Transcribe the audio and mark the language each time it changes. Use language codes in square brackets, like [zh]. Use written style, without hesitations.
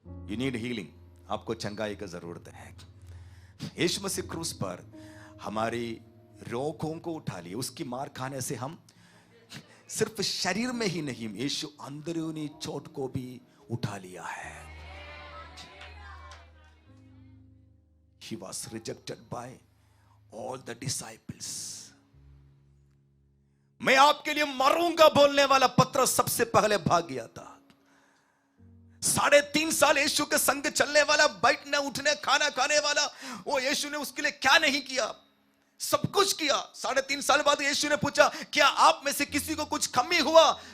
[en] you need healing, [hi] आपको चंगाई की जरूरत है। यीशु मसीह क्रूस पर हमारी रोगों को उठा लिए, उसकी मार खाने से हम सिर्फ शरीर में ही नहीं, यीशु अंदरूनी चोट को भी उठा लिया है। [en] He was rejected by all the disciples। [hi] मैं आपके लिए मरूंगा बोलने वाला पत्रस सबसे पहले भाग गया था। 3.5 साल यीशु के संग चलने वाला, बैठने उठने खाना खाने वाला, वो यीशु ने उसके लिए क्या नहीं किया, सब कुछ किया। 3.5 साल बाद यीशु ने पूछा क्या आप में से किसी को कुछ कमी हुआ?